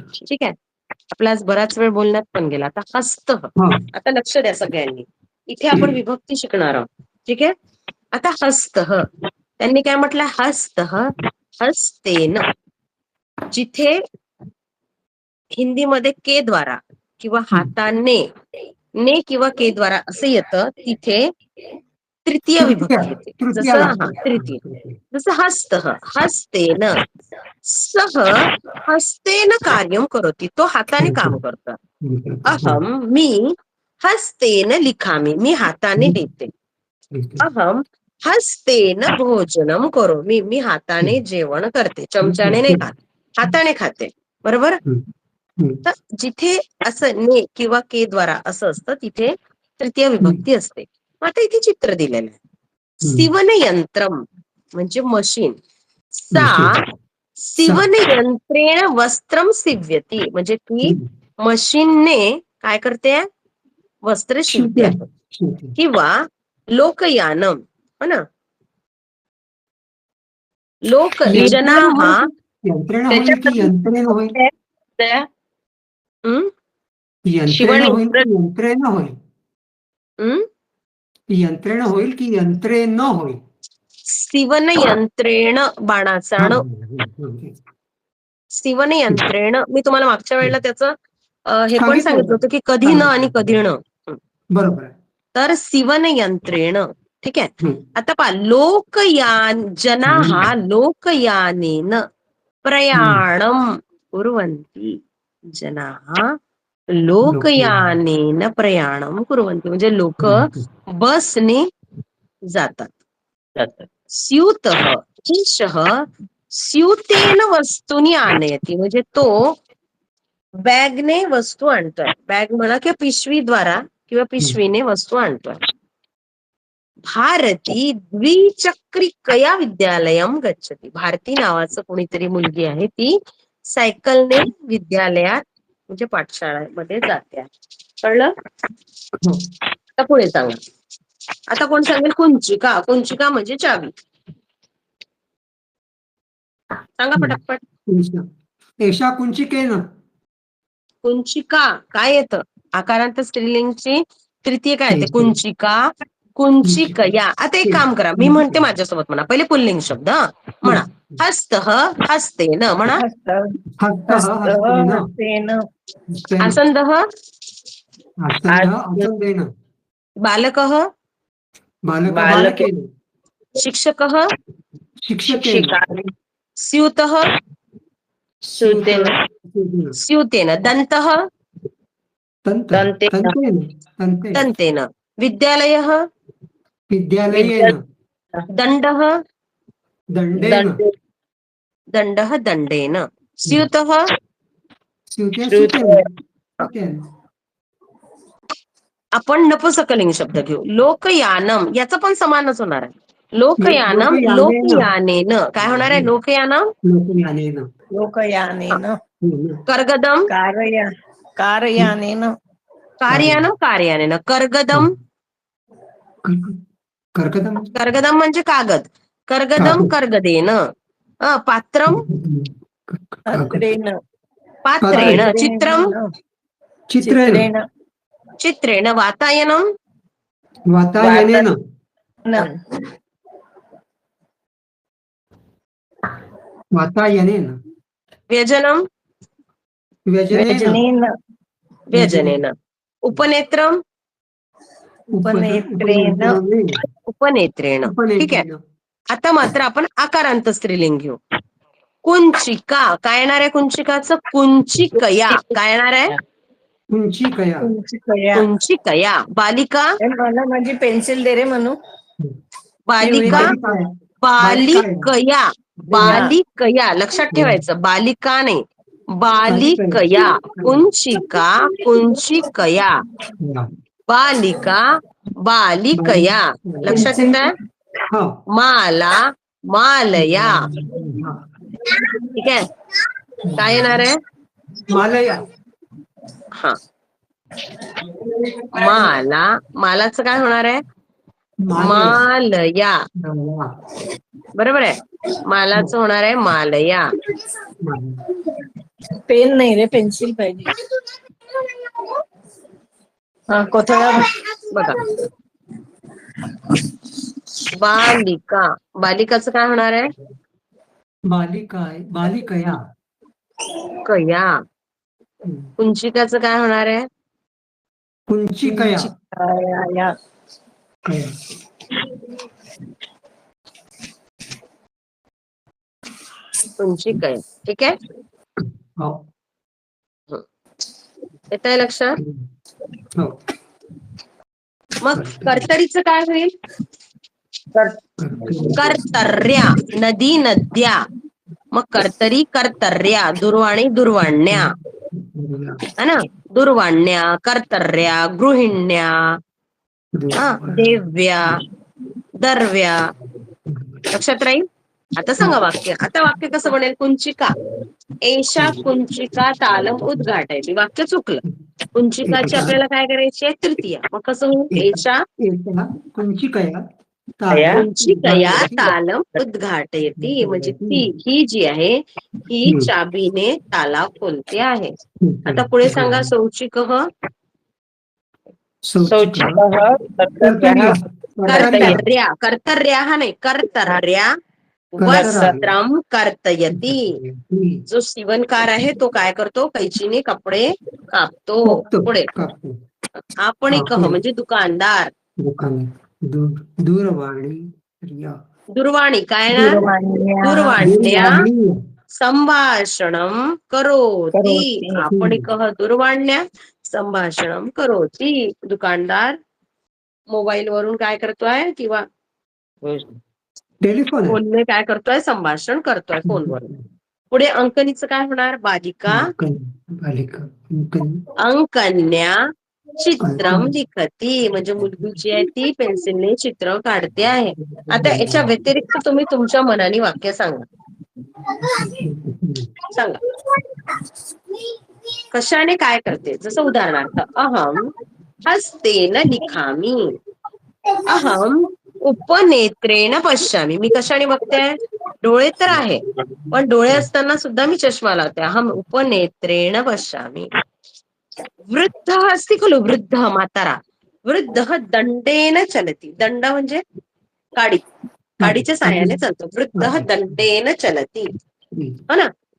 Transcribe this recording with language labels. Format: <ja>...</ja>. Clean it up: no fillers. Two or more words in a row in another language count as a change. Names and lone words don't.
<mr>ठीक आहे, आपला आज बराच वेळ बोलण्यात पण गेला. आता हस्त. हा. आता लक्ष द्या सगळ्यांनी, इथे आपण विभक्ती शिकणार आहोत. ठीक आहे, आता हस्त, त्यांनी काय म्हटलं, हस्त हस्तेन. जिथे हिंदीमध्ये के द्वारा किंवा हाताने, ने किंवा के द्वारा असं येतं, तिथे तृतीय विभक्ती येते. तृतीया जसं लागते. तृतीय, जसं</mr> <sa>हस्त हस्तेन, सह हस्तेन कार्यम करोति.</sa> <mr>तो हाताने काम करतो. अहम मी</mr> <sa>हस्तेन लिखामी,</sa> <mr>मी हाताने लिहिते.</mr> <sa>अहम हस्तेन भोजनम करोमि,</sa> <mr>मी हाताने जेवण करते, चमच्याने नाही खात, हाताने खाते. बरोबर. तर जिथे असं ने किंवा के द्वारा असं असतं, तिथे तृतीय विभक्ती असते. आता इथे चित्र दिलेलं आहे.</mr> <sa>सिवन यंत्रम</sa> <mr>म्हणजे मशीन.</mr> <sa>सा सिवन यंत्रेण वस्त्रम सिव्यती,</sa> <mr>म्हणजे ती मशीनने काय करते, वस्त्र शिवते आहे. किंवा लोकयानम, हो ना,</mr> <sa>लोक जनाः.</sa> <mr>यंत्रणा होईल की यंत्रेण होईल? यंत्रेण होईल की यंत्रेण होईल? यंत्रेण होईल की यंत्रेण होईल?</mr> <sa>सिवन यंत्रेण,</sa> <mr>बाणाचा ण.</mr> <sa>सिवन यंत्रेण.</sa> <mr>मी तुम्हाला मागच्या वेळेला त्याचं हे पण सांगितलं होतं की कधी न आणि कधी न. बरोबर. तर</mr> <sa>सिवन यंत्रेण.</sa> <mr>ठीक आहे, आता पहा,</mr> <sa>लोकयान जनाः लोकयानेन प्रयाणम कुर्वन्ति. जनाः लोकयानेन प्रयाणम कुर्वन्ति,</sa> <mr>म्हणजे लोक बसने जातात.</mr> <sa>स्यूतः एषः स्यूतेन वस्तूनि आनयति,</sa> <mr>म्हणजे तो बॅगने वस्तू आणतोय. बॅग म्हणा किंवा पिशवीद्वारा किंवा पिशवीने वस्तू आणतोय.</mr> <sa>भारती द्विचक्रिकया विद्यालयम गच्छति.</sa> <mr>भारती नावाचं कोणीतरी मुलगी आहे, ती सायकलने विद्यालयात म्हणजे पाठशाळेमध्ये जाते. कळलं? आता पुढे सांगा. आता कोण सांगेल कुंचिका. कुंचिका म्हणजे चावी. सांगा पटापट.</mr> <sa>एषा कुंचिकेन.</sa> <mr>कुंचिका काय येतं, आकारांत स्त्रीलिंगची तृतीय काय येते,</mr> <sa>कुंचिका कुंचिकया.</sa> <mr>आता एक काम करा, मी म्हणते माझ्यासोबत म्हणा. पहिले पुल्लिंग शब्द म्हणा.</mr> <sa>हस्त हस्तेन म्हणा. हस्तेन आसंद आसंदेन. बालक बालकेन. शिक्षक शिक्षकेन. स्यूत सूतेन स्यूतेन. दंत दंतेन. विद्यालय विद्यालयेन. दंड दंडेन. दंड दंडेन. स्यूत सुतेन.</sa> <mr>आपण नपुंसकलिंग शब्द घेऊ. लोकयानम, याचा पण समानच होणार आहे.</mr> <sa>लोकयानम लोकयानेन.</sa> <mr>काय होणार आहे,</mr> <sa>लोकयानम लोकयानेन कर्गदम कारयानेन कार्यानम कार्यानेन. कर्गदम कर्गदम</sa> <mr>म्हणजे कागद.</mr> <sa>कर्गदम कर्गदेन. पात्रम अत्रेन पात्रेण. चित्रम चित्रेण. चित्रेण. वातायनम वातायनेन. वातायनेन. व्यजनम व्यजनेन. व्यजनेन. उपनेत्रम उपनेत्रेण उपनेत्रेण.</sa> <mr>ठीक आहे, आता मात्र आपण आकारांत स्त्रीलिंग घेऊ. कुंचिका काय येणार आहे, कुंचिकाचं कुंचिकया. काय येणार आहे,</mr> <sa>कुंचिकया. कुंचिकया. बालिका</sa> <mr>मला माझी पेन्सिल दे रे म्हणू.</mr> <sa>बालिका बालिकया.</sa> <mr>बालिकया लक्षात ठेवायचं, बालिका नाही,</mr> <sa>बालिकया. कुंचिका कुंचिकया. बालिका बालिकया</sa> <mr>लक्षात येत आहे हो</mr> <sa>माला मालया</sa> <mr>हा. ठीक आहे काय येणार आहे</mr> <sa>मालया</sa> <mr>हा माला मालाचं काय होणार आहे मालया बरोबर आहे मालाचं होणार आहे मालया पेन नाही रे पेन्सिल पाहिजे हा कोथळा बघा बालिका बालिकाचं काय होणार आहे</mr> <sa>बालिकया</sa> <mr>कया कुंचिकाचं काय होणार आहे</mr> <sa>कुंचिकया या</sa> <mr>कुंचिकया ठीक आहे हो येत आहे लक्षात हो मग कर्तरीचं काय होईल</mr> <sa>कर्तर्या नदी नद्या मग कर्तरी कर्तर्या दुर्वाणी दुर्वाण्या</sa> <hi>है ना</hi> <sa>दुर्वाण्या कर्तर्या गृहिण्या</sa> <mr>देव्या दर्व्या लक्षात राहील आता सांगा वाक्य आता वाक्य कसं बनेल कुंचिका</mr> <sa>एषा कुंचिका तालम</sa> <mr>उद्घाटायची वाक्य चुकलं कुंचिकाची आपल्याला काय करायची आहे तृतीया मग कसं होईल एषा</mr> <sa>कुंचिकया कुंचिकया तालम उद्घाटयती</sa> <mr>म्हणजे ती ही जी आहे ही चाबीने ताला खोलते आहे आता पुढे सांगा</mr> <sa>सौचिकः कर्तर्या कर्तर्या</sa> <mr>हा नाही</mr> <sa>कर्तर्या वस्त्रम कर्तयती</sa> <mr>जो शिवणकार आहे तो काय करतो कैचीने कपडे कापतो पुढे आपण म्हणजे दुकानदार</mr> <sa>दूरवाणी</sa> <mr>दुर्वाणी काय ना</mr> <sa>दुर्वाण्या संभाषणं करोति</sa> <mr>आपण</mr> <sa>दुर्वाण्या संभाषणं करोति</sa> <mr>दुकानदार मोबाईल वरून काय करतोय किंवा टेलिफोन फोनने काय करतोय संभाषण करतोय फोनवरून पुढे अंकनीचं काय होणार</mr> <sa>बालिका अंकन्या चित्रम लिखती</sa> <mr>म्हणजे मुलगी जी आहे ती पेन्सिलने चित्र काढते आहे आता याच्या व्यतिरिक्त तुम्ही तुमच्या मनाने वाक्य सांगा कशाने काय करते जसं उदाहरणार्थ</mr> <sa>अहम हस्तेन लिखामी अहम उपनेत्रेण पश्यामी</sa> <mr>मी कशाने बघते डोळे तर आहे पण डोळे असताना सुद्धा मी चष्मा लावते</mr> <sa>अहम उपनेत्रेण पश्यामी वृद्ध अस्ति खलु वृद्ध</sa> <mr>म्हातारा</mr> <sa>वृद्ध दंडेन चलती</sa> <mr>दंड म्हणजे काडीच्या साह्याने चालतो</mr> <sa>वृद्ध दंडेन चलती</sa> <mr>हो ना</mr>